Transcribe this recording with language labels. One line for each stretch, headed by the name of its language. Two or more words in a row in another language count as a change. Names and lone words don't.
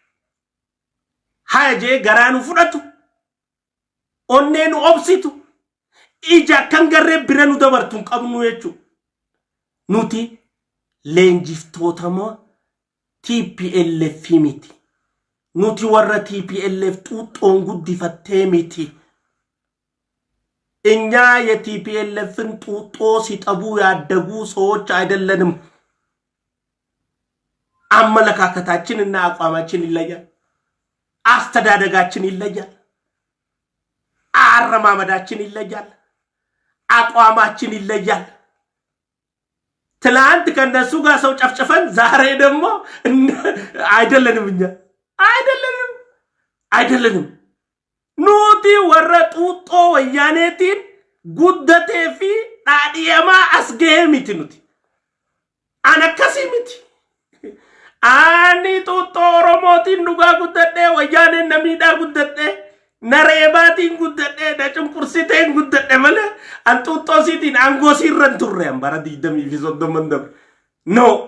Oromo: haje garaanu fudhatu onneenu obsitu ija kan garree biranu dabartuun qabnu jechu nuti leenjiftootama TPLF miti nuti warra TPLF xuuxoon guddifattee miti
Amharic: እኛ የቲፒኤልኤፍን ጡጦ ሲጠቡ ያደጉ ሰዎች አይደለንም አመለካከታችንና አቋማችን ይለያል አስተዳደጋችን ይለያል አረማመዳችን ይለያል አቋማችን ይለያል ትላንት ከነሱ ጋር ሰው ጨፍጨፈን ዛሬ ደግሞ አይደለንም እኛ
Oromo: አይደለንም nuti warra xuuxo wayyaneetiin guddatee fi dhaadhiyamaa as ga'ee miti nuti an akkasii miti ani xuuxo oromootiin dhugaa guddadhee wayyaaneen namiidhaa guddadhee nareebaatiin guddadhee na cunqursiteen guddadhe malee an xuuxoosiitiin aangoo siirran turre an bara 20 fi 30 dabre no